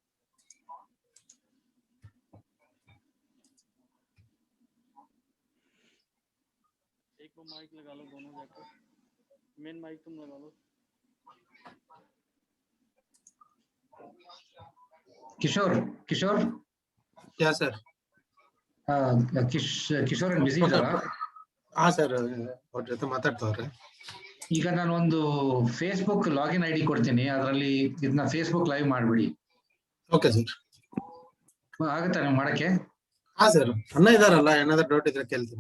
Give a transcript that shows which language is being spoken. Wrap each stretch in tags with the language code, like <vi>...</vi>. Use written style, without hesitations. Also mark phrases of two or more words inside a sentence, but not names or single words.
<hi>एक वो माइक लगा लो दोनों जाकर,</hi> <en>main mic</en> <hi>तुम लगा लो। किशोर, किशोर, क्या सर?</hi> <kn>ಕಿಶೋರ್ ಬಿಸಿ ಇದ್ದಾರಾ? ಹಾ ಸರ್, ಅವ್ರ ಜೊತೆ ಮಾತಾಡ್ತವ್ರೆ. ಈಗ ನಾನು ಒಂದು</kn> <en>Facebook login ID</en> <kn>ಕೊಡ್ತೀನಿ, ಅದರಲ್ಲಿ ಇದನ್ನ</kn> <en>Facebook Live</en> <kn>ಮಾಡ್ಬಿಡಿ.</kn> <en>okay sir.</en> <kn>ಆಗುತ್ತಾ ನೀವು ಮಾಡಕ್ಕೆ? ಹಾ ಸರ್, ಅಣ್ಣ ಇದಾರಲ್ಲ, ಏನಾದ್ರು ಡೌಟ್ ಇದ್ರೆ ಕೇಳ್ತೀನಿ.</kn>